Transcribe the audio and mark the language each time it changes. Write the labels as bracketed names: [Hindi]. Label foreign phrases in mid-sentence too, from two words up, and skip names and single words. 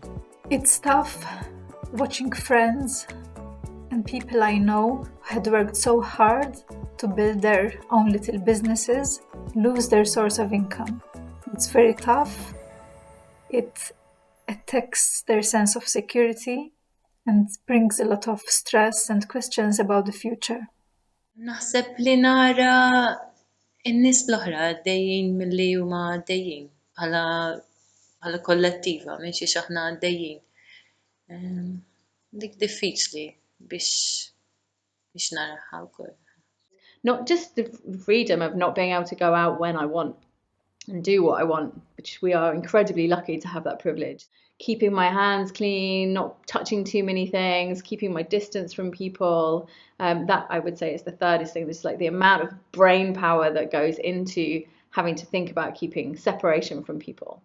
[English] It's tough watching friends and people I know who had worked so hard to build their own little businesses lose their source of income. It's very tough. It attacks their sense of security and brings a lot of stress and questions about the future. [Maltese] Naħseb li nara n-nies l-oħra għaddejjin milli huma għaddejjin bħala kollettiva minn xi aħna għaddejjin. Dik diffiċli biex naraha wkoll. [English] Not just the freedom of not being able to go out when I want and do what I want, which we are incredibly lucky to have that privilege. Keeping my hands clean, not touching too many things, keeping my distance from people. That I would say is the thirdest thing. It's like the amount of brain power that goes into having to think about keeping separation from people.